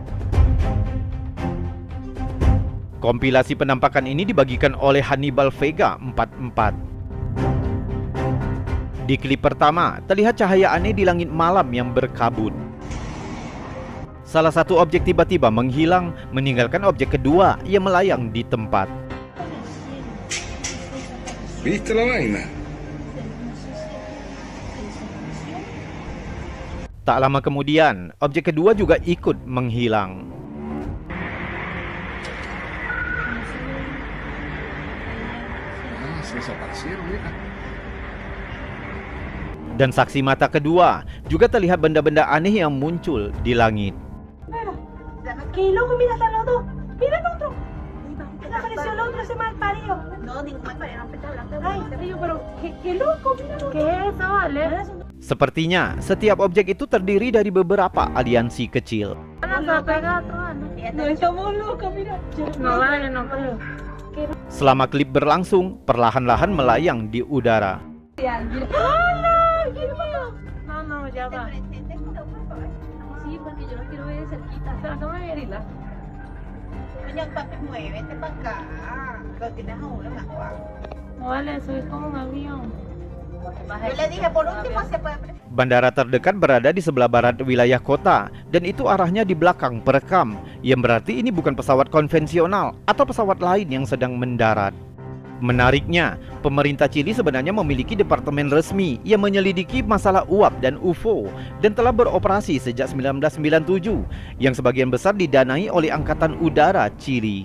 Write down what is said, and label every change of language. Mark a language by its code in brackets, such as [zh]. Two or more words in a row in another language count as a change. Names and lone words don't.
[id] Kompilasi penampakan ini dibagikan oleh Hannibal Vega 44. Di klip pertama, terlihat cahaya aneh di langit malam yang berkabut. Salah satu objek tiba-tiba menghilang, meninggalkan objek kedua yang melayang di tempat. [es] ¿Viste la vaina? [id] Tak lama kemudian, objek kedua juga ikut menghilang. [es] Se desaparecieron, mira. [id] Dan saksi mata kedua juga terlihat benda-benda aneh yang muncul di langit. [es] ¡Qué loco! ¡Mira, están los dos! ¡Mira el otro! ¡Mira, apareció el otro, ese mal parido! No, ningún mal parido, no hablando. ¡Ay, pero qué loco! ¡Mira! ¿Qué es eso, vale? [id] Sepertinya, setiap objek itu terdiri dari beberapa aliansi kecil. [es] se va a pegar a tu Ana. No, estamos locos, mira. No vale, no creo. [id] Selama klip berlangsung, perlahan-lahan melayang di udara. [es] No, ya va. Sí, porque yo lo quiero ver de cerquita. Pero no me voy a herirla. Coño, papi, muévete para acá. Lo tienes a uno más guapo. No vale, eso es como un avión. Yo le dije, por último se puede... [id] Bandara terdekat berada di sebelah barat wilayah kota, dan itu arahnya di belakang perekam, yang berarti ini bukan pesawat konvensional atau pesawat lain yang sedang mendarat. Menariknya, pemerintah Chili sebenarnya memiliki departemen resmi yang menyelidiki masalah uap dan UFO dan telah beroperasi sejak 1997, yang sebagian besar didanai oleh Angkatan Udara Chili.